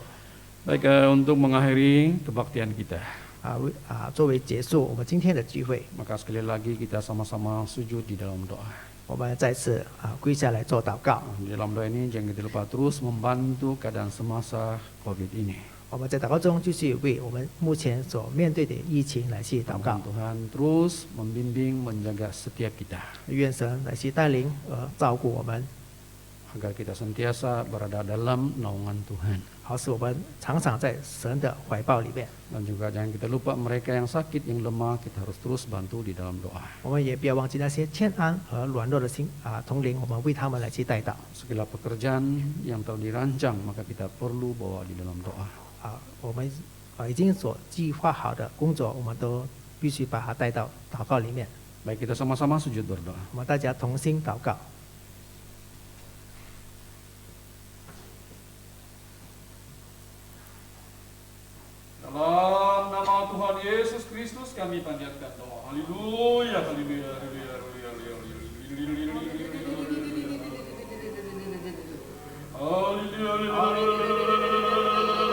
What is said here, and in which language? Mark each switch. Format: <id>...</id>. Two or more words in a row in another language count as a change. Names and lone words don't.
<ms>Baik, untuk mengakhiri kebaktian kita,</ms> <zh>作为结束我们今天的聚会，</zh> <ms>maka sekali lagi kita sama-sama sujud di dalam doa.</ms> <zh>我们再次跪下来做祷告。</zh> <ms>Di dalam doa ini jangan kita lupa terus membantu keadaan semasa COVID ini.</ms> <zh>我们在祷告中继续为我们目前所面对的疫情来去祷告。</zh> <ms>Tuhan terus membimbing, menjaga setiap kita,</ms> <zh>愿神来去带领照顾我们，</zh> <ms>agar kita sentiasa berada dalam naungan Tuhan.</ms> <zh>好使我们常常在神的怀抱里面。</zh> <ms>Dan juga jangan kita lupa mereka yang sakit, yang lemah, kita harus terus bantu di dalam doa.</ms> <zh>我们也不要忘记那些欠安和软弱的心同龄，我们为他们来去代祷。</zh> <ms>Segala pekerjaan yang telah dirancang, maka kita perlu bawa di dalam doa.</ms> <zh>我们已经所计划好的工作，我们都必须把它带到祷告里面。</zh> <ms>Baik, kita sama-sama sujud berdoa.</ms> <zh>我们大家同心祷告。</zh> <ms>Dalam nama Tuhan Yesus Kristus kami panjatkan doa. Haleluya, haleluya, haleluya, haleluya, haleluya.</ms>